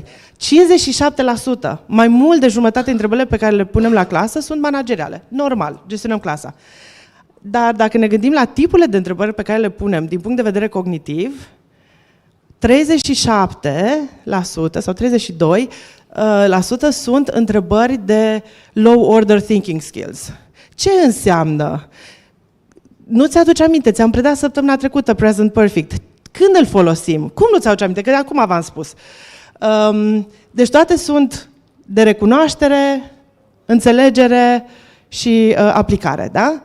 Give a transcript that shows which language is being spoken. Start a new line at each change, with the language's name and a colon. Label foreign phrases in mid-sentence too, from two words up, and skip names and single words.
Romanian: 57%, mai mult de jumătate dintre întrebările pe care le punem la clasă sunt manageriale. Normal, gestionăm clasa. Dar dacă ne gândim la tipurile de întrebări pe care le punem din punct de vedere cognitiv, 37% sau 32% sunt întrebări de
English: low order thinking skills.
Romanian: Ce înseamnă? Nu ți-aduce aminte, ți-am predat săptămâna trecută
English: Present Perfect.
Romanian: Când îl folosim? Cum nu ți-aduce aminte? Că acum v-am spus. Deci toate sunt de recunoaștere, înțelegere și aplicare, da?